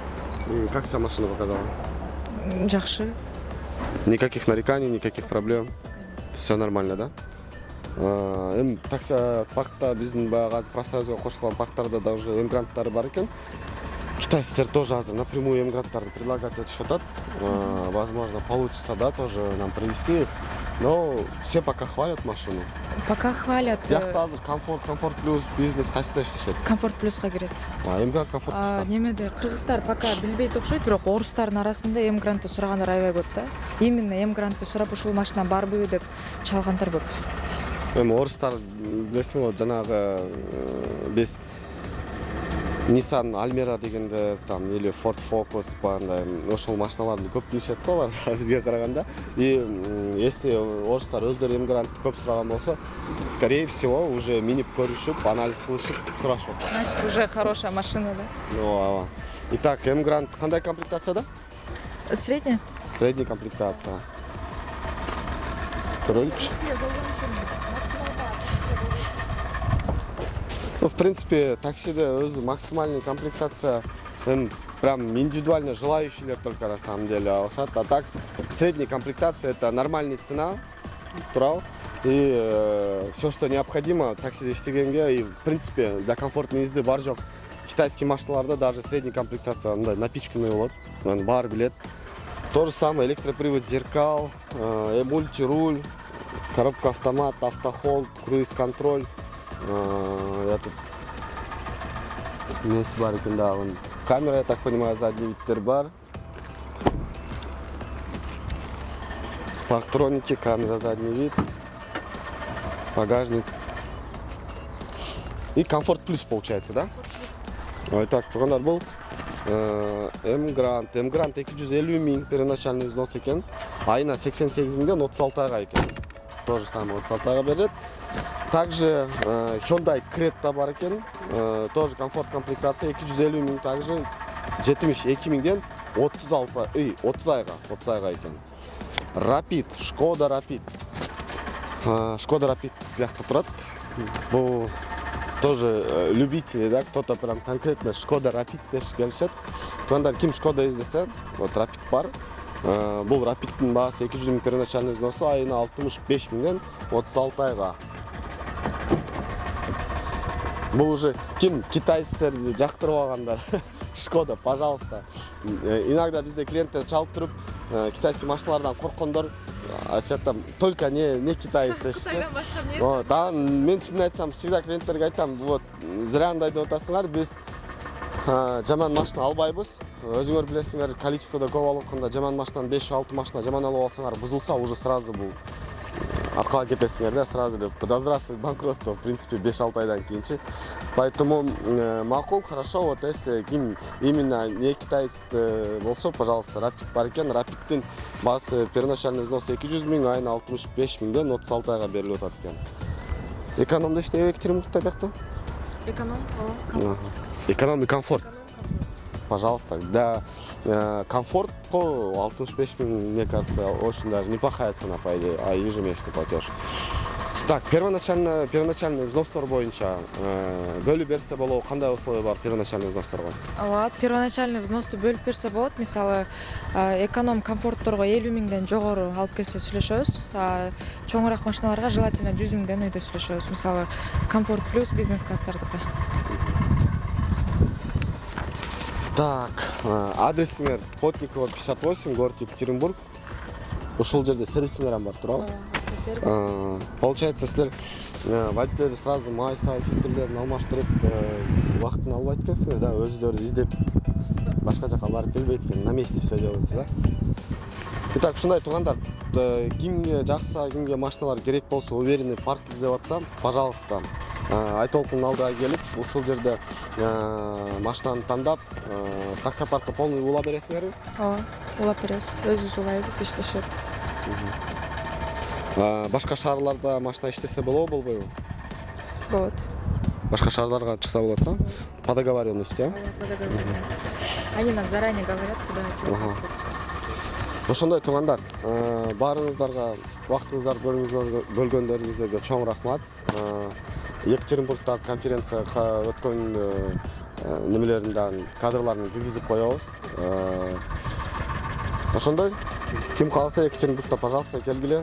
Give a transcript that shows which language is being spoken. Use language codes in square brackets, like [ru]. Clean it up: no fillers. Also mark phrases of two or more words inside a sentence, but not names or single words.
[ru] И как себя машина показала? [ky] Жакшы. [ru] Никаких нареканий, никаких проблем. Все нормально, да? Такси паркта [ky] биздин баягы азыр профсоюзга кошулган парктарда да уже M-Grand'тары бар экен. [ru] Китайцы тоже азыр напрямую M-Grand'тарды предлагать [ky] этишип атат. [ru] Возможно, получится, да, тоже нам привезти их. Но все пока хвалят машину. Пока хвалят. [ky] Биякта азыр комфорт плюс бизнес кайсыда иштешет? Комфорт плюска кирет. M-Grand комфорт плюска. Немеде кыргыздар [ru] пока билбейт [ky] окшойт, бирок орустардын арасында M-Grand'ты сурагандар аябай көп да. Именно M-Grand'ты сурап ушул машина барбы деп чалгандар көп. Орустар [ru] билесиң го, [ky] жанагы биз Nissan Almera дегендер, [ru] там, или [ky] Ford Focus бандай, ошол машиналарды көп билишет го алар бизге караганда. [ru] И если [ky] орустар өздөрү M-Grand'ты көп сураган болсо, [ru] скорее всего, уже [ky] минип көрүшүп, анализ кылышып сурашып атат. [ru] Значит, уже хорошая машина, да? Ну, итак, [ky] M-Grand кандай комплектацияда? [ru] Средняя. Средняя комплектация. Кроличь. Ну, в принципе, [ky] таксиде өзү [ru] максимальная комплектация, прям индивидуально желающие только на самом деле алышат. А так, средняя комплектация это нормальная цена, турал. И все, что необходимо [ky] таксиде иштегенге, [ru] и в принципе для комфортной езды [ky] бар жок. [ru] Китайские машиналарда даже средняя комплектация напичканный [ky] болот, бар билет. [ru] То же самое электропривод зеркал, мультируль, коробка автомат, автохолд, круиз-контроль. Я тут вместе [ky] бар экен, [ru] да, камера, я так понимаю, задний [ky] видтер бар. [ru] Парктроники, камера, задний вид, багажник. И комфорт плюс получается, да? Итак, [ky] тугандар был [ru] M-Grand 250 000 первоначальный взнос экен. [ky] Айына 88 000 36 айга экен. [ru] То же самое [ky] 36 айга [ru] берет. Также Hyundai Creta [ky] бар экен, [ru] тоже комфорт комплектация 250 000 также 72 000 [ky] 30 айга экен. Rapid, Skoda Rapid. Skoda Rapid бияқта турат. Бул тоже [ru] любители, да, кто-то прям конкретно Skoda Rapid [ky] дешип келишет. Кандай ким Skoda издесе, [ru] вот Rapid [ky] бар. Бул Rapid'тин баасы 200 000 [ru] первоначальный взносу, [ky] айына 65 000 36 айга. Бул уже ким китайцтерди жактырып алгандар. [ru] Шкода, пожалуйста. Иногда бизде [ky] клиенттер чалып туруп, [ru] китайский машиналардан [ky] корккондор айтышат, [ru] только не [ky] китаец дешип. Да, мен чынын айтсам, [ru] всегда клиенттерге [ky] айтам, вот зря андай деп атасыңар, биз жаман машина албайбыз. Өзүңөр билесиңер, количествода көп алып атканда жаман машинаны 5-6 машина жаман алып алсаңар, бузулса [ru] уже сразу [ky] бул аркага кетесиңер да, сразу деп. [ru] Да здравствует банкротство, в принципе, 5-6 [ky] айдан кийинчи. Поэтому макул, [ru] хорошо, вот если [ky] ким именно не китаец болсо, [ru] пожалуйста, Rapid [ky] бар экен. Rapid'тин баасы [ru] первоначальный взнос [ky] 200 000, айына 65 000ден 36 айга берилип атат экен. Экономда иштебей Екатеринбургда бияқта? [ru] Эконом и комфорт. Пожалуйста. Да, комфорт по 65 000, мне кажется, очень даже неплохая цена, по идее, а ежемесячный платеж. Так, первоначальный взнostор [ky] боюнча бөлүп берсе болобу, кандай условия бар [ru] первоначальный взносторго? [ky] Ооба, [ru] первоначальный взносту [ky] бөлүп берсе болот. Мисалы, эконом комфортторго 50 000ден жогору алып келсе сүйлөшөбүз. Чоңураак машиналарга желательно 100 000ден өйдө сүйлөшөбүз. Мисалы, комфорт плюс бизнес класстардыкы. Так, адресиңер Плотникова 58, город Екатеринбург. Ушул жерде сервисиңер бар туурабы? [ru] Получается, силер водитель сразу [ky] май-сай фильтрлерин алмаштырып, убактын албайт экенсиңер да, өзүлөрү издеп башка жака барып келбейт экен, [ru] на месте все делается, да? Итак, [ky] ушундай туугандар, кимге жакса, кимге машиналар керек болсо, [ru] уверенный парк [ky] издеп атса, пожалуйста, Айтолкунун алдыга келип, ушул жерде машинаны тандап, таксопаркка полный улап бересиңерби? Ооба, улап беребиз. Өзүбүз улайбыз, иштешет. Башка шаарларда машина иштесе болобу, болбойбу? Болот. Башка шаарларга чыкса болот да? [ru] По договоренности, а? По договоренности. Они нам заранее говорят, куда что. [ky] Ошондой туугандар, баарыңыздарга убактыңыздарды бөлгөндөрүңүзгө чоң рахмат. Екатеринбургда конференцияга өткөн немелеринен кадрларын киргизип коебуз. Ошондой, ким кааласа Екатеринбургда, пожалуйста, келгиле.